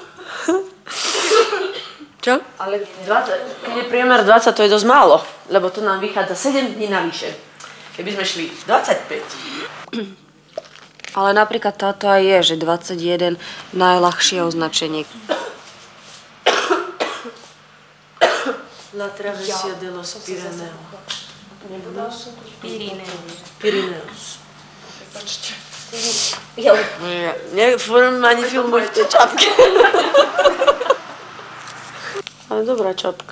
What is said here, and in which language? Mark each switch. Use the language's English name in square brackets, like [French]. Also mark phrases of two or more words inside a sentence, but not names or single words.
[Slovak] Čo? Ale 20, keď je priemer 20, to je dosť málo, lebo to nám vychádza 7 dní navyše. Keby sme šli 25. Ale napríklad táto aj je, že 21 najľahšie označenie. La travessia de los Pirineus. Nefúrim ani filmuj v tej čapke. Ale dobrá čapka.